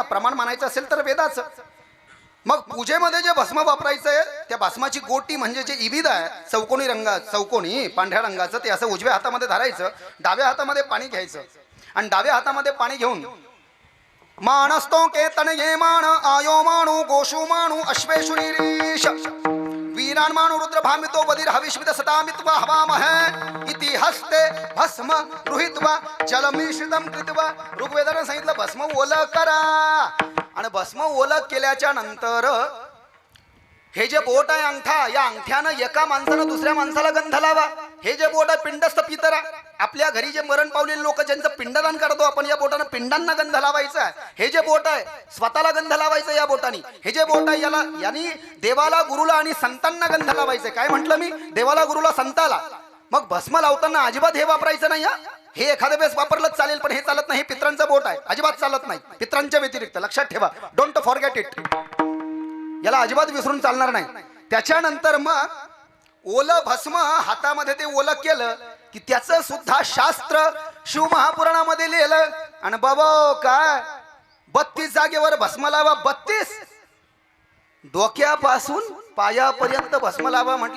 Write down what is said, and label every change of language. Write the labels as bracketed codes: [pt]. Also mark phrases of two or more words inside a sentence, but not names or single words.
[mr] प्रमाण मानायचं असेल तर वेदाचं. मग पूजेमध्ये जे भस्म वापरायचं आहे त्या भस्माची गोटी म्हणजे जे इबिद आहे चौकोनी पांढऱ्या रंगाचं, ते असं उजव्या हातामध्ये धरायचं, डाव्या हातामध्ये पाणी घ्यायचं आणि डाव्या हातामध्ये पाणी घेऊन [sa] मानस्तो केतन ये मान आयो माणू गोशू माणू अश्वेशु निरीश वीरान माणू रुद्र भामितो वदिर हविष्मित सतामित्वा हवामह इति हस्ते भस्म गृहीत्वा जलमिश्रितम कृत्वा. [mr] ऋग्वेदाने सांगितलं भस्म ओलं करा आणि भस्म ओलं केल्याच्या नंतर हे जे बोट आहे अंगठा, या अंगठ्यानं एका माणसानं दुसऱ्या माणसाला गंध लावा. हे जे बोट आहे पिंडस्थ पितरा, आपल्या घरी जे मरण पावलेले लोक ज्यांचं पिंडदान करतो आपण, या बोटानं पिंडांना गंध लावायचा. हे जे बोट आहे स्वतःला गंध लावायचं या बोटाने. हे जे बोट आहे याला यांनी देवाला गुरुला आणि संतांना गंध लावायचं. काय म्हटलं मी? देवाला गुरुला संताला. मग भस्म लावताना अजिबात हे वापरायचं नाही. हे एखाद्या वेळेस वापरलंच चालेल पण हे चालत नाही. हे पित्रांचं बोट आहे, अजिबात चालत नाही. पित्रांच्या व्यतिरिक्त लक्षात ठेवा. [en] Don't forget it. [mr] याला अजिबात विसरून चालणार नाही. त्याच्यानंतर मग ओलं भस्म हातामध्ये ते ओलं केलं की त्याचं सुद्धा शास्त्र शिव महापुराणामध्ये लिहिलं. आणि बाबा काय 32 जागेवर भस्म लावा. 32 डोक्यापासून पायापर्यंत भस्म लावा म्हटले.